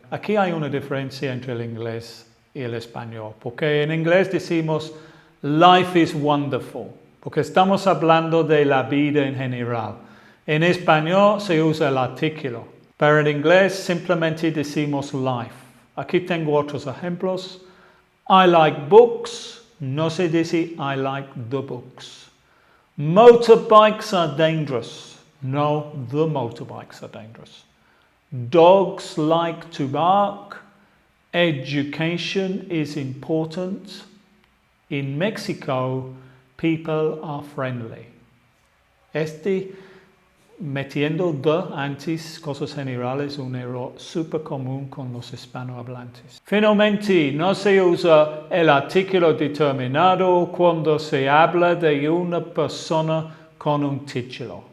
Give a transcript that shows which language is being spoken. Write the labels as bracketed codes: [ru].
[es] Aquí hay una diferencia entre el inglés y el español, porque en inglés decimos [en] life is wonderful, [es] porque estamos hablando de la vida en general. En español se usa el artículo, pero en inglés simplemente decimos life. Aquí tengo otros ejemplos. [en] I like books. [es] No se dice [en] I like the books. Motorbikes are dangerous. No, the motorbikes are dangerous. Dogs like to bark. Education is important. In Mexico, people are friendly. [es] Metiendo the antes, cosas generales, un error súper común con los hispanohablantes. Finalmente, no se usa el artículo determinado cuando se habla de una persona con un título.